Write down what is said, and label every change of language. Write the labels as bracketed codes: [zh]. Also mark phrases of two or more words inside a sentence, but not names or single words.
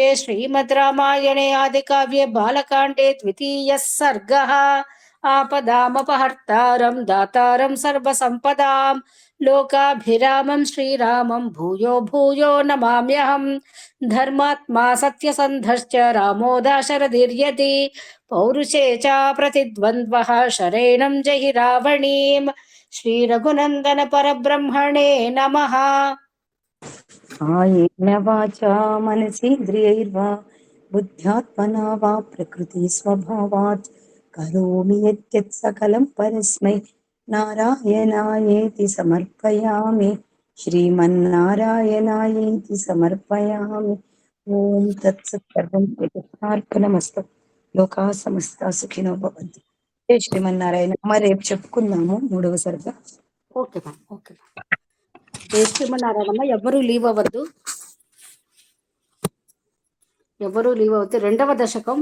[sa] श्रीमद् रामायणे आदिकाव्ये बालकाण्डे द्वितीयः सर्गः आपदामपहर्तारं दातारं सर्वसम्पदां लोकाभिरामं श्रीरामं भूयो भूयो नमाम्यहम् धर्मात्मा सत्यसन्धश्च रामो दाशरथिर्यति पौरुषे च प्रतिद्वन्द्वः शरेणं जहि रावणीं श्रीरघुनन्दन परब्रह्मणे नमः। कायेन वाचा मनसेन्द्रियैर्वा बुद्ध्यात्मना वा प्रकृतिस्वभावात् करोमि यद्यत् सकलं परस्मै नारायणायेति समर्पयामि। శ్రీమన్నారాయణాయేతి సమర్పయామి. ఓం తత్సత్. సర్వం కృష్ణార్పణమస్తు. లోకా సమస్త సుఖినో భవంతు. జై శ్రీమన్నారాయణ. [te] మరి రేపు చెప్పుకుందాము 3వ సర్గ. [en] okay ma'am, okay ma'am. [te] వేసుకున్నారమ్మా, ఎవరు లీవ్ అవ్వద్దు, ఎవరు లీవ్ అవుతే 2వ దశకం.